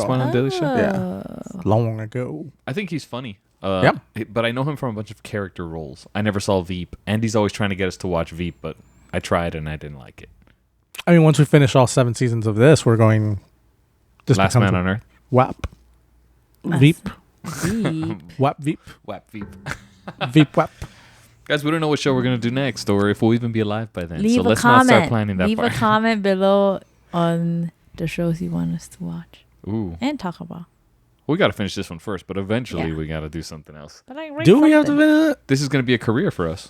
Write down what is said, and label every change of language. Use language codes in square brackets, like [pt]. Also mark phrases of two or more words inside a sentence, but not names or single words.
[en] correspondent on Daily Show? Yeah, long ago. I think he's funny. Yep. But I know him from a bunch of character roles. I never saw Veep. Andy's always trying to get us to watch Veep, but I tried and I didn't like it. I mean, once we finish all 7 seasons of this, we're going. This Last becomes Man on Earth. WAP. Veep. Veep. WAP. Veep. Whap Veep. Veep. WAP. Guys, we don't know what show we're going to do next or if we'll even be alive by then. Leave so a let's comment. not start planning that Leave far. a comment below on the shows you want us to watch Ooh. and talk about. We got to finish this one first, but eventually Yeah. we got to do something else. But like, write Do we have to something. finish it? This is going to be a career for us.